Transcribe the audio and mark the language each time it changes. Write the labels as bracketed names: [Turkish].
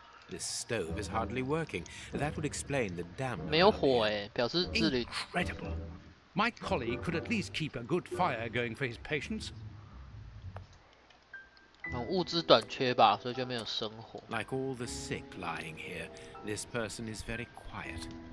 [English] This stove is hardly working. That would explain the damp. [Chinese] 没有火哎，表示这里 [English] Incredible. My colleague could at least keep a good fire going for his patients. [Chinese] 物资短缺吧，所以就没有生火。 [English] Like all the sick lying here, this person is very quiet.